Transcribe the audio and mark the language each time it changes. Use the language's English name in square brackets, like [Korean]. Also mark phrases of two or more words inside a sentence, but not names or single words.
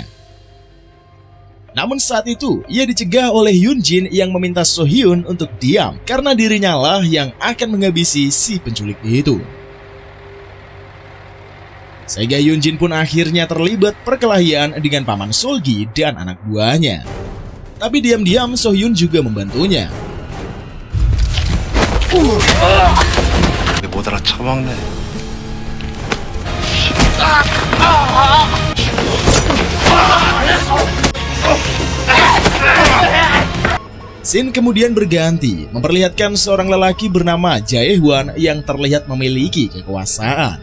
[Indonesian] Namun saat itu, ia dicegah oleh Hyunjin yang meminta Sohyun untuk diam karena dirinya lah yang akan menghabisi si penculik itu. Sehingga Hyunjin pun akhirnya terlibat perkelahian dengan paman Solgi dan anak buahnya. Tapi diam-diam Sohyun juga membantunya. [Korean] 못 알아 처먹네. [Indonesian] Scene kemudian berganti, memperlihatkan seorang lelaki bernama Jae-hwan yang terlihat memiliki kekuasaan.